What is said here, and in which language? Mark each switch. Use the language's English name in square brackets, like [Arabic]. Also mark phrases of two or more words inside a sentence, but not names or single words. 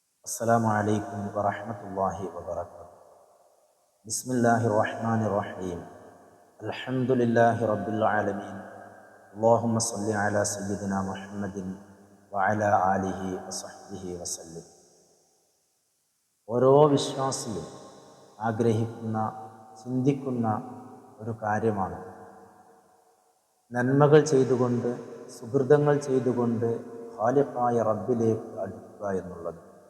[Arabic] السلام عليكم ورحمة الله وبركاته. بسم الله الرحمن الرحيم. الحمد لله رب العالمين. اللهم صل على سيدنا محمد وعلى آله وصحبه وسلم. [Malayalam] ഓരോ വിശ്വാസിയും ആഗ്രഹിക്കുന്ന ചിന്തിക്കുന്ന ഒരു കാര്യമാണ് നന്മകൾ ചെയ്തുകൊണ്ട് സുഹൃതങ്ങൾ ചെയ്തുകൊണ്ട് ഖാലിഖായ റബ്ബിലേക്ക് അടുക്കുക എന്നുള്ളത്.